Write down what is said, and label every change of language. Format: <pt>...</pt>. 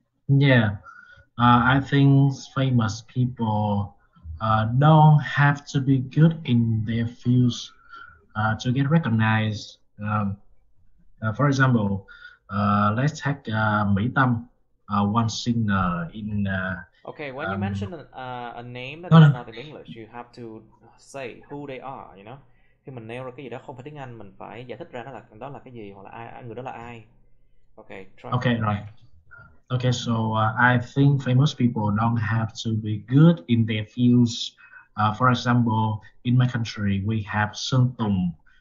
<en>Yeah, I think famous people don't have to be good in their fields to get recognized. For example, let's take Mỹ Tâm, one singer in. Okay, when you mention a name that is not in English, you have to say who they are, you know.</en> <vi>Khi mình nêu ra cái gì đó không phải tiếng Anh, mình phải giải thích ra đó là cái gì hoặc là ai, người đó là ai.</vi> <en>Okay, try. Okay, right. Okay, so I think famous people don't have to be good in their fields. For example, in my country, we have Sơn Tùng.</en>